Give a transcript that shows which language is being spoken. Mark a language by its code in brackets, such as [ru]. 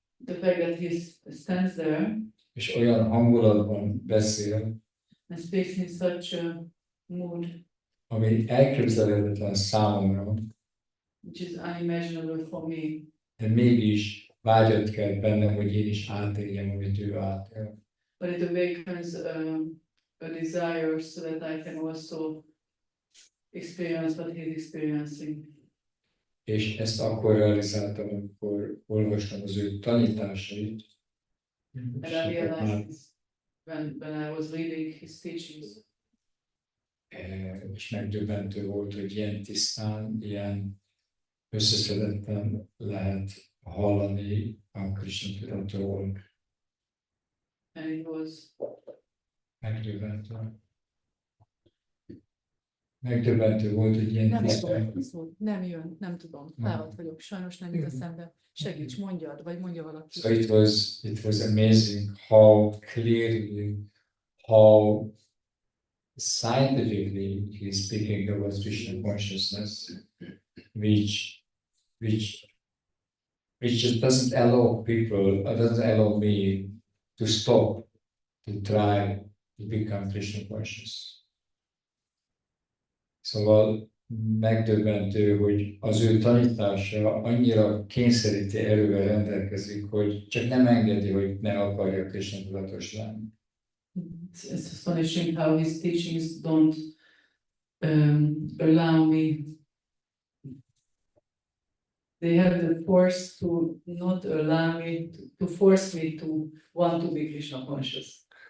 [en] The fact that he stands there [hu] és olyan hangulatban beszél, [en] and speaks in such a mood [hu] ami elképzelhetetlen számomra, [en] which is unimaginable for me, [hu] de mégis vágyat kell bennem, hogy én is átéljem, amit ő átél. [en] but it awakens a desire so that I can also experience what he's experiencing. [hu] És ezt akkor realizáltam, amikor olvastam az ő tanításait, [en] And I realized this when I was reading his teachings. [hu] És megdöbbentő volt, hogy ilyen tisztán, ilyen összeszedetten lehet hallani a Krishna tudatról. [en] And it was [hu] Megdöbbentő. Megdöbbentő volt, hogy ilyen Nem tisztán. tudom, viszont nem jön, nem tudom, fáradt vagyok, sajnos nem jut eszembe. Segíts, mondjad, vagy mondja valaki. [en] So it was amazing how clearly, how scientifically he's speaking about Krishna consciousness, which just doesn't allow people, doesn't allow me to stop to try to become Krishna conscious. [hu] Szóval megdöbbentő, hogy az ő tanítása annyira kényszeríti erővel rendelkezik, hogy csak nem engedi, hogy ne akarja Krishna tudatos lenni. [en] It's astonishing how his teachings don't allow me. They have the force to not allow me to force me to want to be Krishna conscious.